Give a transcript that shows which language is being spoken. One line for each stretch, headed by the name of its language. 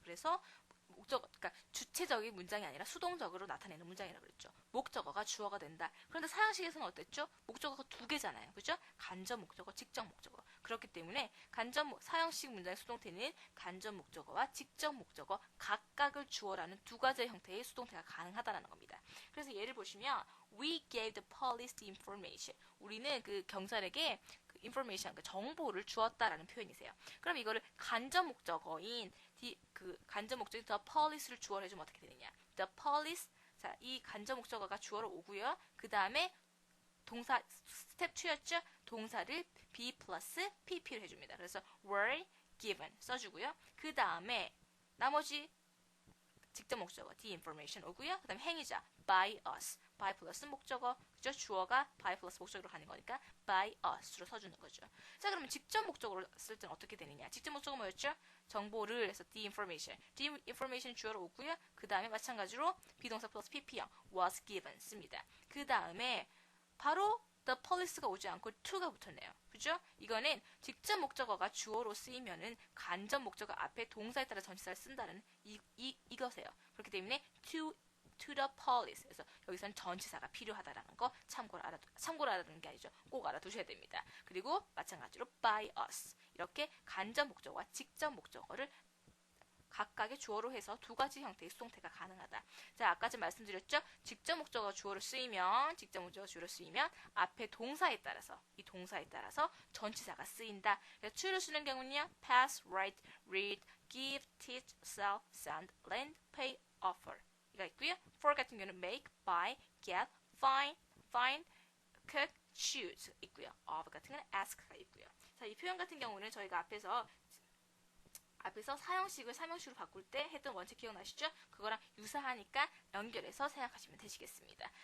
Korean: 그래서 그러니까 주체적인 문장이 아니라 수동적으로 나타내는 문장이라고 그랬죠. 목적어가 주어가 된다. 그런데 사형식에서는 어땠죠? 목적어가 두 개잖아요. 그죠? 간접 목적어, 직접 목적어. 그렇기 때문에 사형식 문장의 수동태는 간접 목적어와 직접 목적어 각각을 주어라는 두 가지 형태의 수동태가 가능하다는 겁니다. 그래서 예를 보시면
English: We gave the police the information.
Korean: 우리는 그 경찰에게 그 information, 그 정보를 주었다라는 표현이세요. 그럼 이거를 간접 목적어인 그 간접 목적인 the police를 주어로 해주면 어떻게 되느냐?
English: The police.
Korean: 자, 이 간접 목적어가 주어로 오고요. 그 다음에 동사 스텝 2였죠? 동사를 be 플러스 pp로 해줍니다. 그래서
English: were given
Korean: 써주고요. 그 다음에 나머지 직접 목적어 the information 오고요. 그 다음에 행위자 by us. by 플러스 목적어, 그죠? 주어가 by 플러스 목적으로 가는 거니까 by us로 써주는 거죠. 자, 그러면 직접 목적어로 쓸 때는 어떻게 되느냐? 직접 목적어 뭐였죠? 정보를 해서 the information. the information 주어로 오고요. 그 다음에 마찬가지로 비동사 플러스 pp형
English: was given
Korean: 씁니다. 그 다음에 바로 the police가 오지 않고 to가 붙었네요. 그죠? 이거는 직접 목적어가 주어로 쓰이면은 간접 목적어 앞에 동사에 따라 전치사를 쓴다는 이거세요. 그렇기 때문에
English: to the police.
Korean: 그래서 여기서는 전치사가 필요하다라는 거 참고로 알아두는 게 아니죠. 꼭 알아두셔야 됩니다. 그리고 마찬가지로 by us. 이렇게 간접 목적어와 직접 목적어를 각각의 주어로 해서 두 가지 형태의 수동태가 가능하다. 자, 아까 좀 말씀드렸죠? 직접 목적어가 주어로 쓰이면 앞에 동사에 따라서 이 동사에 따라서 전치사가 쓰인다. 그래서 to를 쓰는 경우는요.
English: pass, write, read, give, teach, sell, send, lend, pay, offer
Korean: 이가 있고요.
English: for 같은 경우는 make, buy, get, find, cook, choose
Korean: 있고요. of 같은 경우는 ask가 있고요. 자, 이 표현 같은 경우는 저희가 앞에서 사형식을 삼형식으로 바꿀 때 했던 원칙 기억나시죠? 그거랑 유사하니까 연결해서 생각하시면 되시겠습니다.